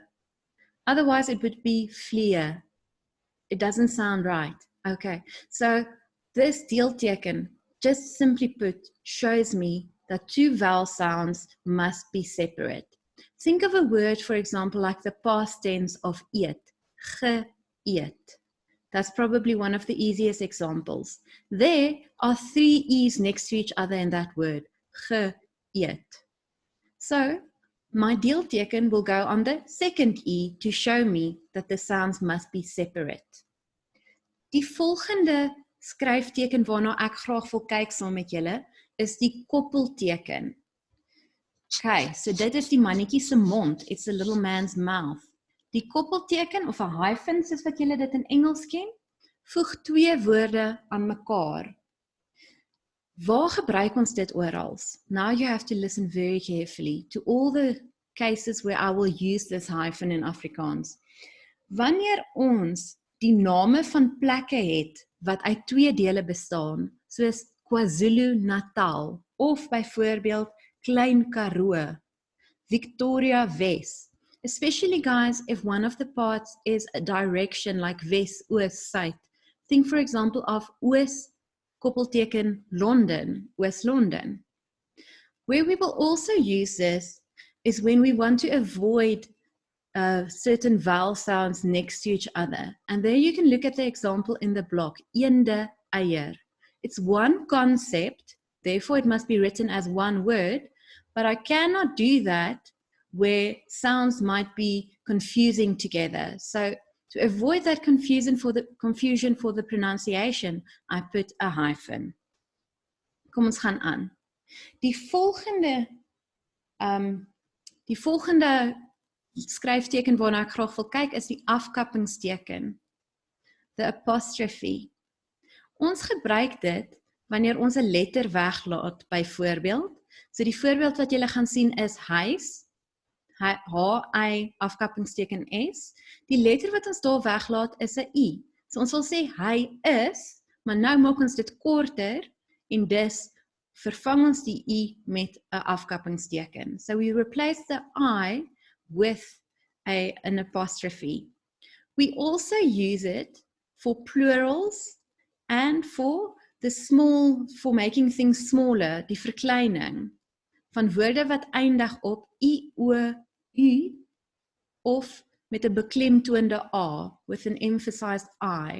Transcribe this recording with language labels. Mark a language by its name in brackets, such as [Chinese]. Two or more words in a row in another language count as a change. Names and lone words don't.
[English] Otherwise it would be vleer. It doesn't sound right. Okay, so this deelteken, just simply put, shows me that two vowel sounds must be separate. Think of a word, for example, like the past tense of eet, ge-eet. That's probably one of the easiest examples. There are three E's next to each other in that word, ge-eet. So my deelteken will go on the second E to show me that the sounds must be separate. [Afrikaans] Die volgende skryfteken waarna ek graag wil kyk saam met julle is die koppelteken. Okay, so dit is die mannetjie se mond. [English] It's a little man's mouth. [Afrikaans] Die koppelteken of 'n hyphen, soos wat julle dit in Engels ken, voeg twee woorde aan mekaar. Waar gebruik ons dit oral? [English] Now you have to listen very carefully to all the cases where I will use this hyphen in Afrikaans. [Afrikaans] Wanneer ons die name van plekke het wat uit twee dele bestaan, soos KwaZulu-Natal of byvoorbeeld Klein Karoo, Victoria Wes, [English] especially guys if one of the parts is a direction like [Afrikaans] Wes, Oos, Suid. [English] Think for example of [Afrikaans] Oos koppelteken [English] London, West London. Where we will also use this is when we want to avoid certain vowel sounds next to each other. And there you can look at the example in the block, [Afrikaans] eende eier. [English] It's one concept, therefore it must be written as one word, but I cannot do that where sounds might be confusing together. So to avoid that confusion for the pronunciation, I put a hyphen. [Afrikaans] Kom ons gaan aan. Die volgende skryfteken waarna ek graag wil kyk is die afkappingsteken, [English] the apostrophe. [Afrikaans] Ons gebruik dit wanneer ons 'n letter weglaat byvoorbeeld. So die voorbeeld wat julle gaan sien is huis, H-I afkappingsteken S. Die letter wat ons daar weglaat is 'n I. So ons wil sê hy is, maar nou maak ons dit korter en dus vervang ons die I met 'n afkappingsteken. [English] So we replace the I with an apostrophe. We also use it for plurals and for making things smaller, [Afrikaans] die verkleining van woorde wat eindig op I, O, U of met 'n beklemtoonde A [English] with an emphasized I.